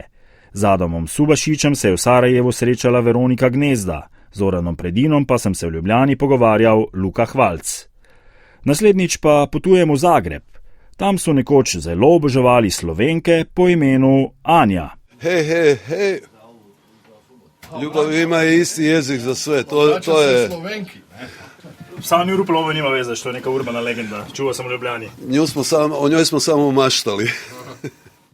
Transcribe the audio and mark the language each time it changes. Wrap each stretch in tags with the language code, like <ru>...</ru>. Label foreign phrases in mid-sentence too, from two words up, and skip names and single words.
<sl>Z Adamom Subašičem se je v Sarajevu srečala Veronika Gnezda, z Zoranom Predinom pa sem se v Ljubljani pogovarjal Luka Hvalc. Naslednjič pa potujemo v Zagreb. Tam so nekoč zelo oboževali Slovenke po imenu Anja. Hej.</sl> <hr>Ljubav ima isti jezik za sve. To je... Slovenki, ne? Sami Ruplovo nima veze, što je neka urbana legenda. Čuo sam u Ljubljani. O njoj smo samo maštali.</hr>